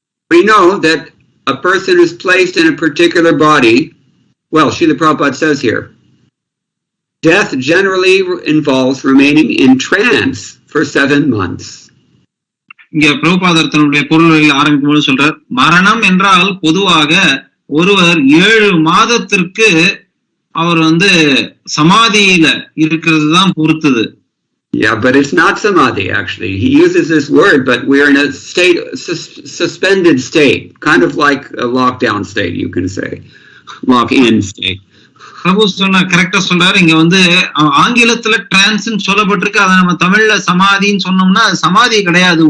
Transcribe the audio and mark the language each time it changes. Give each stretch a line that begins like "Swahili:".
English: We know that a person is placed in a particular body. Well, Srila Prabhupada says here, death generally involves remaining in trance for 7 months.
Tamil: இங்க பிரபுபாதர் தன்னுடைய பொருள்களில் ஆரம்பிக்கும் போது சொல்றார், மரணம் என்றால் பொதுவாக ஒருவர் 7 மாதத்திற்கு அவர் வந்து சமாதியில இருக்கிறது தான் பொறுத்தது.
English: Yeah, but it's not samadhi actually. He uses this word, but we're in a state, suspended state, kind of like a lockdown state, you can say. Lock-in state.
Tamil: பிரபு சொன்ன கரெக்டா சொல்றாரு. இங்க வந்து ஆங்கிலத்துல டிரான்ஸ்ன்னு சொல்லப்பட்டிருக்கு. அதை நம்ம தமிழ்ல சமாதின்னு சொன்னோம்னா அது சமாதி கிடையாது.